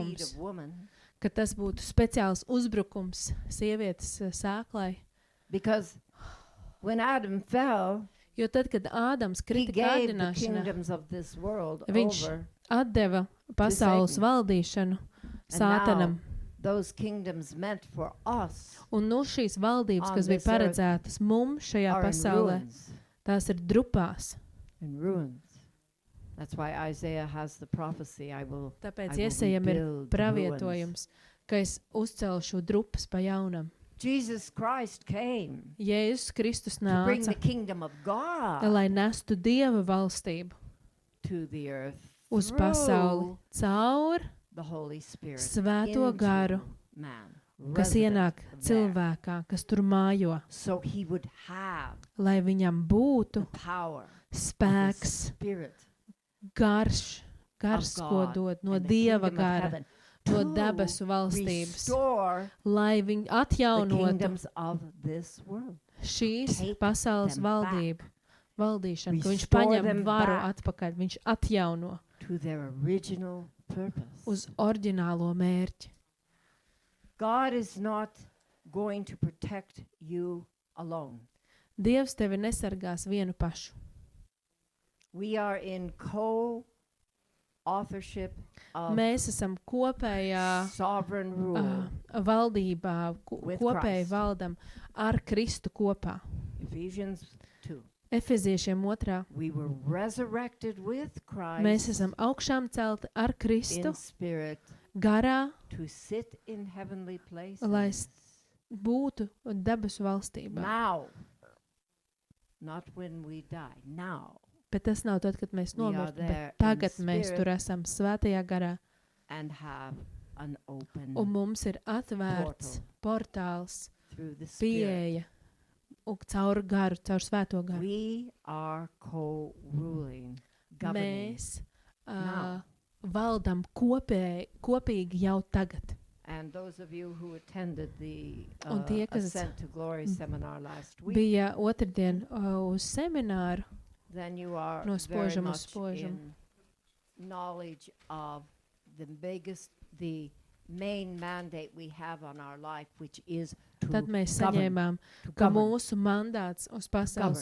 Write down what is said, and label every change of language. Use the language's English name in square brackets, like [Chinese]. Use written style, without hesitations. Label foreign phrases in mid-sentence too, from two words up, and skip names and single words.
[Latvian] uzbrukums, [English] of woman. [Latvian] ka tas būtu speciāls uzbrukums sievietes sēklai. [English] Because when Adam fell, [Latvian] Jo tad, kad Ādams [English] he [Latvian] krita [English] gave the [Latvian] kārdināšanā, [English] kingdoms of this world [Latvian] Viņš [English] over. [Latvian] atdeva pasaules [English] Satan. [Latvian] valdīšanu Sātanam. [English] Those kingdoms meant for us [Latvian] Un nu šīs valdības, [English] on [Latvian] kas bija [English] this earth [Latvian] paredzētas mums šajā [English] are in [Latvian] pasaulē, [English] ruins. [Latvian] tās ir drupās. [English] In ruins. That's why Isaiah has the prophecy, I will [Latvian] Tāpēc [English] I will [Latvian] Iesejam ir [English] rebuild the [Latvian] pravietojums, ka es uzcelšu drupas pa jaunam. [English] Jesus Christ came [Latvian] Jēzus Kristus [English] to bring the [Latvian] nāca, [English] kingdom of God [Latvian] lai nestu Dieva valstību [English] to the earth [Latvian] uz pasauli [English] through [Latvian] caur [English] the Holy Spirit [Latvian] Svēto [English] into [Latvian] garu, [English] man, [Latvian] kas [English] resident [Latvian] ienāk [English] there. [Latvian] cilvēkā, kas tur mājo, [English] So he would have [Latvian] lai viņam būtu [English] the power of the [Latvian] spēks, [English] Spirit [Latvian] gars, [English] of [Latvian] ko [English] God [Latvian] dod no [English] and the [Latvian] Dieva [English] kingdom of [Latvian] gara, [English] heaven [Latvian] no [English] to [Latvian] debesu valstības, [English] restore [Latvian] lai viņi [English] the [Latvian] atjaunotu [English] kingdoms of this world. [Latvian] šīs [English] Take [Latvian] pasaules [English] them [Latvian] valdību, valdīšanu, ka viņš [English] Restore [Latvian] paņem [English] them [Latvian] varu [English] back. [Latvian] atpakaļ, viņš atjauno [English] To their original purpose. [Latvian] uz oriģinālo mērķi. [English] God is not going to protect you alone. [Latvian] Dievs tevi nesargās vienu pašu. [English] We are in co-authorship of [Latvian] Mēs esam kopējā [English] sovereign rule. [Latvian] valdībā, [English] With [Latvian] kopēji [English] Christ. [Latvian] valdam ar Kristu kopā. [English] Ephesians 2. [Latvian] Efeziešiem 2. [English] We were resurrected with Christ [Latvian] Mēs esam augšām celti ar Kristu [English] in spirit [Latvian] garā, [English] to sit in heavenly places. [Latvian] lai būtu debesu valstībā. [English] Now, not when we die. Now, [Latvian] Bet tas nav tad, kad mēs [English] We are [Latvian] nomirtu, [English] there [Latvian] bet [English] in [Latvian] tagad mēs [English] spirit. [Latvian] tur esam svētajā garā. [English] and have an open [Latvian] Un mums ir atvērts portāls, [English] through the spirit. [Latvian] pieeja un caur garu, caur svēto garu. [English] We are co-ruling, governing, [Latvian] Mēs [English] now. [Latvian] valdam kopīgi jau tagad. [English] And those of you who attended the [Latvian] Un tie, kas [English] Ascent to Glory seminar last week, [Latvian] bija otrdien uz semināru, [English] then you are [Latvian] No [English] very [Latvian] spožuma uz [English] much [Latvian] spožumu. [English] in knowledge of the main mandate we have on our life, which is to [Latvian] tad mēs [English] govern, [Latvian] saņēmām, [English] to [Latvian] ka [English] govern, [Latvian] mūsu mandāts uz pasaules